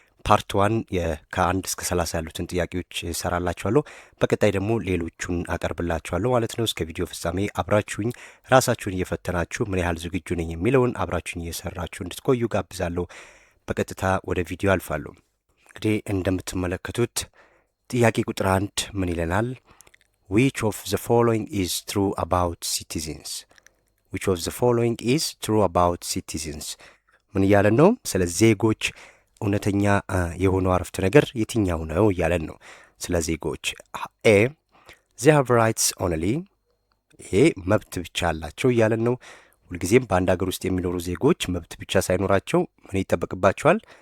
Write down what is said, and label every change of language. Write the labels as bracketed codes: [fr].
[am] ፓርት 1 ከ1 እስከ 30 ያሉትን ጥያቄዎች ሰራላችኋለሁ። በቀጣይ ደግሞ ሌሎቹን አቀርብላችኋለሁ ማለት ነው። እስከ ቪዲዮ ፍጻሜ አብራችሁኝ ራሳችሁን እየፈተናችሁ ምን ያህል ዝግጁ ነኝ የሚለውን አብራችሁኝ እየሰራችሁ እንድትቆዩ ጋብዛለሁ። በቀጥታ ወደ ቪዲዮ አልፋለሁ። እንግዲህ እንደምትመለከቱት ጥያቄ ቁጥር 1 ምን ይለናል? [en] which of the following is true about citizens? which of the following is true about citizens? [am] ምን እያለን ነው? ስለ ዜጎች እውነተኛ የሆነው አረፍተ ነገር የትኛው ነው እያለን ነው። ስለ ዜጎች ኤ [en] they have rights only፣ [am] ይሄ መብት ብቻ አላቸው እያለን ነው። ሁልጊዜም በአንድ ሀገር ውስጥ የሚኖሩ ዜጎች መብት ብቻ ሳይኖራቸው ምን ይጠበቅባቸዋል?